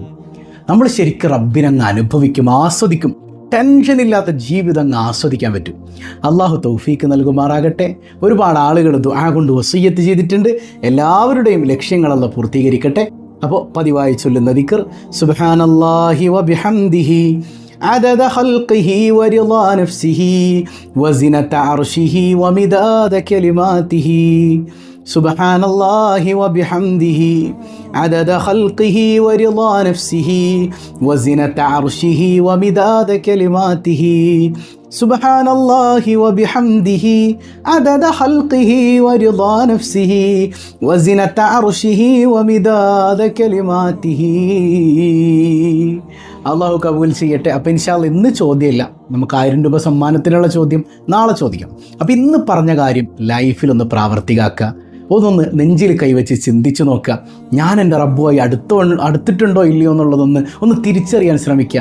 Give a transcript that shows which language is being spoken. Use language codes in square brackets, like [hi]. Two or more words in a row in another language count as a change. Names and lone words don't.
[ml] നമ്മൾ ശരിക്കും റബ്ബിനങ്ങ് അനുഭവിക്കും, ആസ്വദിക്കും. ടെൻഷനില്ലാത്ത ജീവിതം അങ്ങ് ആസ്വദിക്കാൻ പറ്റും. അള്ളാഹു തൗഫീക്ക് നൽകുമാറാകട്ടെ. ഒരുപാട് ആളുകൾ ദുആ കൊണ്ട് വസിയ്യത്ത് ചെയ്തിട്ടുണ്ട്. എല്ലാവരുടെയും ലക്ഷ്യങ്ങൾ അല്ലാഹു പൂർത്തീകരിക്കട്ടെ. അപ്പോൾ പതിവായി ചൊല്ലുന്ന ദിക്ർ [ar] سبحان الله وبحمده عدد خلقه ورضا نفسه وزنة عرشه ومداد كلماته. سبحان الله وبحمده عدد خلقه ورضا نفسه وزنة عرشه ومداد كلماته. سبحان الله وبحمده عدد خلقه ورضا نفسه وزنة عرشه ومداد كلماته. [ml] അള്ളാഹു കബൂൽ ചെയ്യട്ടെ. അപ്പോൾ [ar] إن شاء الله [ml] ഇന്ന് ചോദ്യമില്ല, നമുക്ക് 1000 രൂപ സമ്മാനത്തിനുള്ള ചോദ്യം നാളെ ചോദിക്കാം. അപ്പോൾ ഇന്ന് പറഞ്ഞ കാര്യം ലൈഫിലൊന്ന് പ്രാവർത്തികമാക്കുക. ഒന്നൊന്ന് നെഞ്ചിൽ കൈവച്ച് ചിന്തിച്ചു നോക്കുക. ഞാൻ എൻ്റെ റബ്ബുമായി അടുത്തിട്ടുണ്ടോ ഇല്ലയോ എന്നുള്ളതൊന്ന് തിരിച്ചറിയാൻ ശ്രമിക്കുക.